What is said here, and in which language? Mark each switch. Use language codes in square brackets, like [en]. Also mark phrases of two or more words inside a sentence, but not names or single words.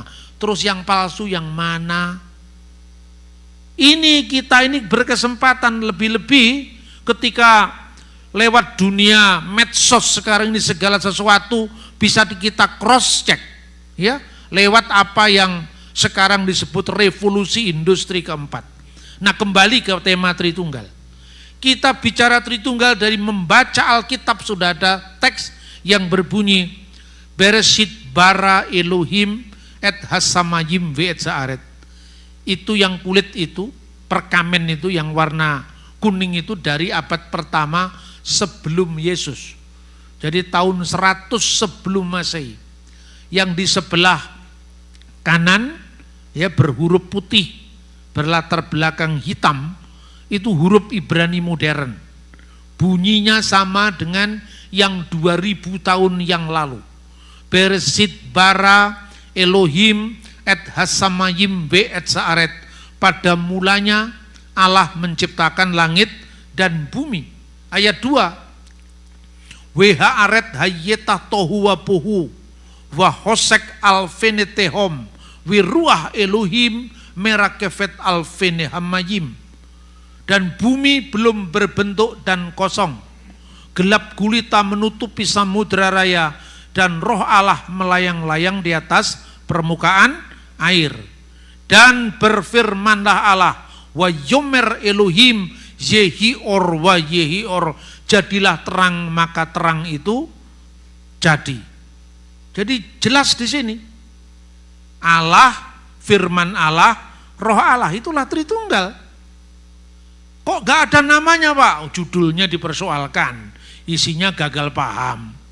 [id] Terus yang palsu yang mana? Ini kita ini berkesempatan lebih-lebih ketika lewat dunia medsos sekarang ini segala sesuatu bisa kita [en] cross check, [id] ya, lewat apa yang sekarang disebut revolusi industri keempat. Nah, kembali ke tema Tritunggal. Kita bicara Tritunggal dari membaca Alkitab, sudah ada teks yang berbunyi [he] בראשית ברא אלהים את השמים ואת הארץ. [id] Itu yang kulit itu, perkamen itu yang warna kuning itu dari abad pertama sebelum Yesus. Jadi tahun 100 sebelum Masehi. Yang di sebelah kanan ya berhuruf putih, berlatar belakang hitam, itu huruf Ibrani modern. Bunyinya sama dengan yang 2000 tahun yang lalu. [he] בראשית ברא אלהים את השמים ואת הארץ. [id] Pada mulanya Allah menciptakan langit dan bumi. Ayat 2. [he] והארץ היתה תהו ובהו וחשך על פני תהום ורוח אלהים מרחפת על פני המים. [id] Dan bumi belum berbentuk dan kosong. Gelap gulita menutupi samudra raya dan roh Allah melayang-layang di atas permukaan air. Dan berfirmanlah Allah, [he] ויאמר אלהים יהי אור ויהי אור, [id] jadilah terang maka terang itu jadi. Jadi jelas di sini Allah, firman Allah, roh Allah, itulah Tritunggal. Kok gak ada namanya Pak? Judulnya dipersoalkan, isinya gagal paham.